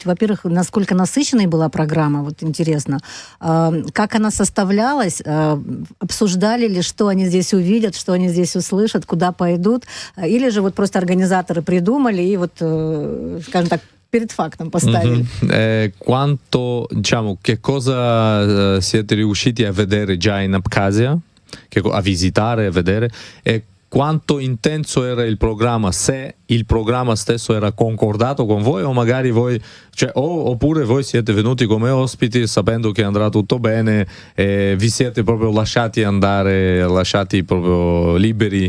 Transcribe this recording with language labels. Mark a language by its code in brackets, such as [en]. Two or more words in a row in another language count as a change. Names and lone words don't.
[ru] Во-первых, насколько насыщенной была программа, вот интересно. Как она составлялась? Обсуждали ли, что они здесь увидят, что они здесь услышат, куда пойдут? Или же вот просто организаторы придумали и вот, скажем так, перед фактом поставили? [it] Quanto, diciamo, che cosa siete riusciti a vedere già in Abkhazia? A visitare, a vedere? E quanto intenso era il programma, se il programma stesso era concordato con voi o magari voi, cioè, oppure voi siete venuti come ospiti sapendo che andrà tutto bene e vi siete proprio lasciati andare, lasciati proprio liberi?